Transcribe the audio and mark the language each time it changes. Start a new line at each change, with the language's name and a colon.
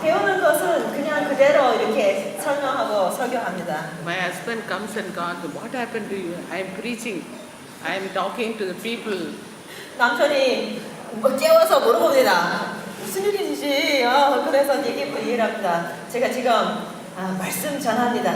Korean: 배우는 것은 그냥 그대로 이렇게 설명하고 설교합니다.
English: My husband comes and goes, what happened to you? I am preaching. I am talking to the people.
Korean: 남편이 깨워서 물어봅니다. 무슨 일이지? 그래서 얘기를 합니다. 제가 지금 말씀 전합니다.